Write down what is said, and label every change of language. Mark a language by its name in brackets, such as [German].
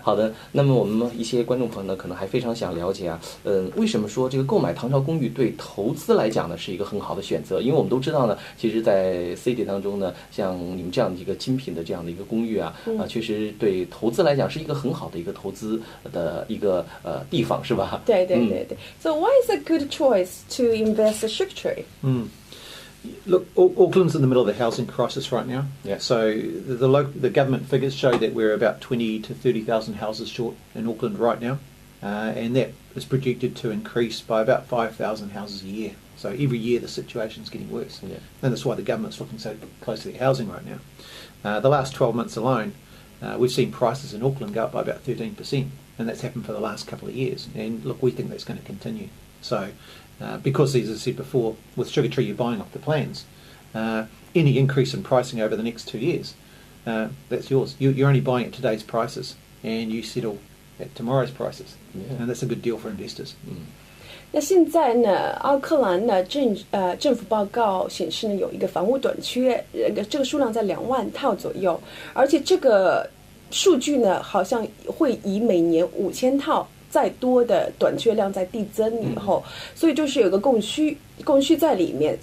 [Chinese] 好的，那么我们一些观众朋友呢，可能还非常想了解啊，为什么说这个购买唐朝公寓对投资来讲呢是一个很好的选择？因为我们都知道呢，其实，在 City 当中呢，像你们这样的一个精品的这样的一个公寓啊，确实对投资来讲是一个很好的一个投资的一个地方，是吧？对。 [English] So why is a good choice to invest in Sugar Tree? Look, Auckland's in the middle of the housing crisis right now. So the government figures show that we're about 20 to 30,000 houses short in Auckland right now, and that is projected to increase by about 5,000 houses a year. So every year the situation's getting worse, and that's why the government's looking so closely at housing right now. The last 12 months alone, we've seen prices in Auckland go up by about 13%, and that's happened for the last couple of years. And look, we think that's going to continue. So, because as I said before, with Sugar Tree you're buying off the plans, any increase in pricing over the next 2 years, that's yours. You're only buying at today's prices, and you settle at tomorrow's prices, and that's a good deal for investors. [Chinese] 那现在呢，奥克兰呢政府报告显示呢，有一个房屋短缺，这个数量在2万套左右，而且这个数据呢，好像会以每年5000套再多的短缺量在递增以后，所以就是有个供需在里面。